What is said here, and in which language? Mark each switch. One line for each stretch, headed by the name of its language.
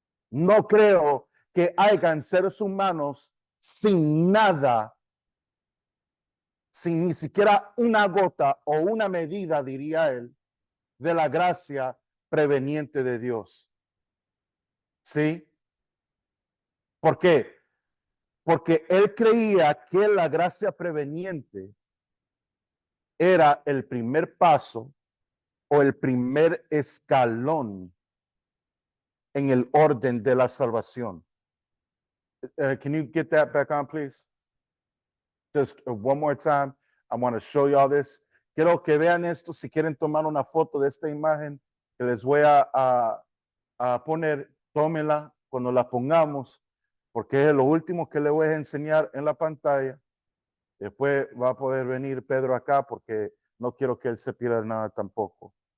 Spanish: No creo que hayan seres humanos sin nada, sin ni siquiera una gota o una medida, diría él, de la gracia preveniente de Dios. ¿Sí? ¿Por qué? Porque él creía que la gracia preveniente era el primer paso o el primer escalón en el orden de la salvación.
English: Can you get that back on, please? Just one more time. I want to show you all this.
Spanish: Quiero que vean esto. Si quieren tomar una foto de esta imagen que les voy a poner, tómenla cuando la pongamos, porque es lo último que le voy a enseñar en la pantalla. Después va a poder venir Pedro acá porque no quiero que él se pierda nada tampoco.